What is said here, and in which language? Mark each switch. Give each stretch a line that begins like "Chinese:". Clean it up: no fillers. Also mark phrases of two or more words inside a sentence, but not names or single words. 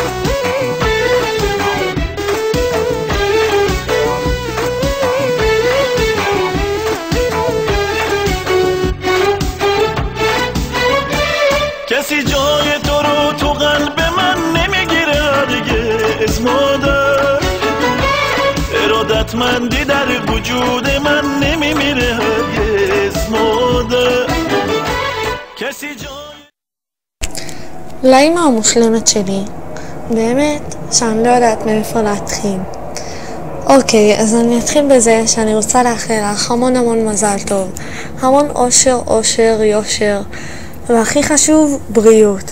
Persian: کسی جای تو رو تو قلب من نمیگیره هرگز مادر. ارادتمندی در وجود من نمیمیره هرگز مادر. کسی جای
Hebrew: לאמא המושלמת שלי, באמת שאני לא יודעת מאיפה להתחיל. אוקיי, אז אני אתחיל בזה שאני רוצה לאחל לך המון המון מזל טוב, המון אושר, אושר, יושר, והכי חשוב, בריאות.